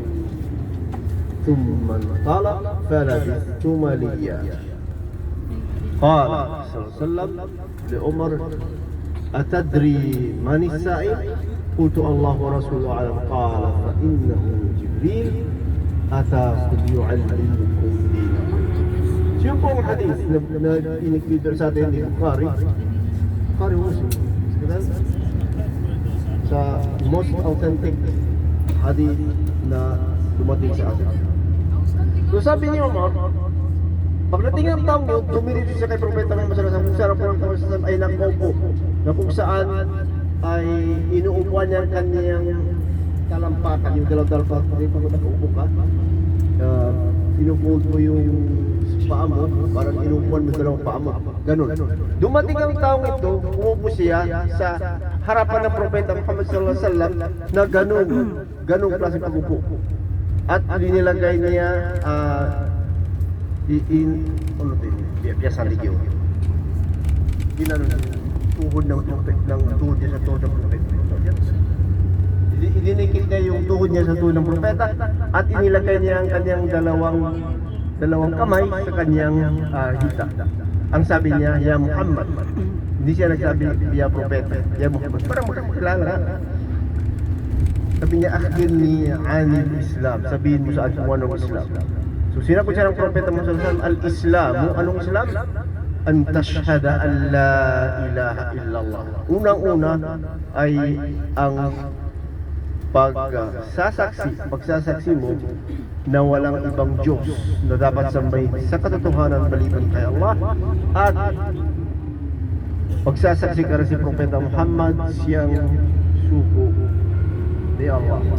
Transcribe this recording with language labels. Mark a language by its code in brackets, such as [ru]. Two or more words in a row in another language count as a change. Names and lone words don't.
[ar] ثم انطلق فلبثت مليا. قال صلى الله عليه وسلم لعمر أتدري من السائل؟ قلت الله ورسوله أعلم. قال فإنه جبريل أتاكم يعلمكم دينكم. [tl] Yung pong hadith na inikbidor sa atin ni Bukhari Muslim, sa [en] most authentic hadith [tl] na dumating sa atin. So sabi niyo, Umar, pagdating ng taong yun, dumiretso siya kay Propeta Muhammad [ar] صلى الله عليه وسلم, [tl] kung saan ay nakaupo, na kung saan ay inuupuan niya ang kanyang talampakan, yung dalawang pag nakaupo ka, pinufold mo yung paa mo, parang inupuan mo dalawang paa mo. Ganun. Dumating ang taong ito, umupo siya sa harapan ng Propeta Muhammad [ar] صلى الله عليه وسلم [tl] na ganung klase pag-upo. At nilagay niya ano din, biasa ligyo. Ginano tuhod ng tuhod niya sa tuhod ng propeta. Idinikit niya yung tuhod niya sa tuhod ng propeta at inilagay niya ang kanyang dalawang kamay sa kanyang hita. Ang sabi niya, Ya Muhammad. Hindi siya nagsabi, Ya Propeta, Ya Muhammad. Parang magkakilala. Sabi niya, [ar] أخبرني عن الإسلام. [tl] Sabihin mo sa akin kung anong Islam. So sinagot siya ng Propeta Muhammad, Al-Islam. Anong Islam? [ar] أن تشهد أن لا إله إلا الله. [tl] Unang-una ay ang pagsasaksi mo na walang ibang Diyos na dapat sambahin sa katotohanan maliban kay Allah, at pagsasaksi ka rin si Propeta Muhammad siyang sugo ni Allah.